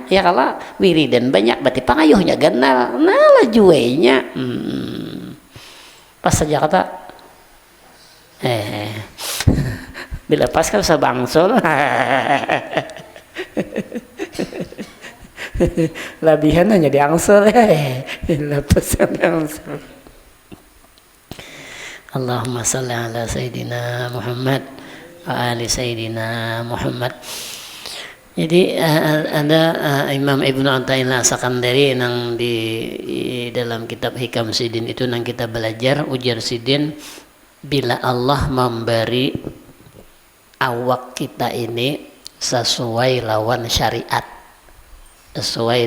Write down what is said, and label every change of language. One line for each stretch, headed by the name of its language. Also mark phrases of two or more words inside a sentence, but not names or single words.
Banjar: Ya kalau wiridan banyak berarti pangayuhnya ganal, nah lajuenya pas saja kata bila pas kan usah bangsul. Labihan hanya diangsel lepas diangsel.
Arabic: اللهم صل على سيدنا محمد وآل سيدنا محمد.
Indonesian: Jadi ada Imam Ibnu Athaillah Sakandari yang di dalam kitab Hikam Sidin itu yang kita belajar
Banjar: ujar Sidin, bila Allah memberi awak kita ini sesuai lawan syariat, sesuai